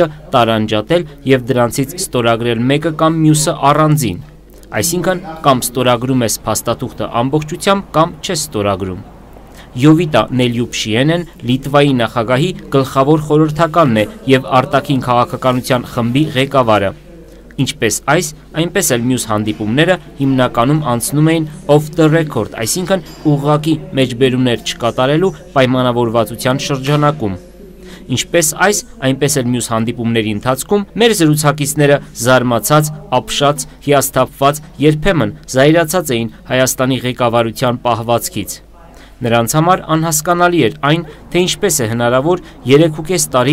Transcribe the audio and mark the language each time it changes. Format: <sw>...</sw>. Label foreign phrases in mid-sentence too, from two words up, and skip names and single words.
<hy>տարանջատել եւ դրանցից ստորագրել մեկը կամ մյուսը առանձին, այսինքն կամ ստորագրում ես փաստաթուղթը ամբողջությամբ կամ չես ստորագրում։ Յովիտա Նելյուփշիենեն Լիտվայի նախագահի գլխավոր խորհրդականն է եւ արտաքին քաղաքականության խմբի ղեկավարը։ Ինչպես այս, այնպես էլ մյուս հանդիպումները հիմնականում անցնում էին</hy> <en>off the record,</en> <hy>այսինքն ուղղակի մեջբերումներ չկատարելու պայմանավորվածության շրջանակում։ Ինչպես այս, այնպես էլ մյուս հանդիպումների ընթացքում մեր զրուցակիցները զարմացած, ապշած, հիասթափված, երբեմն զայրացած էին Հայաստանի ղեկավարության պահվածքից։ Նրանց համար անհասկանալի էր այն, թե ինչպես է հնարավոր 3.5 տարի</hy>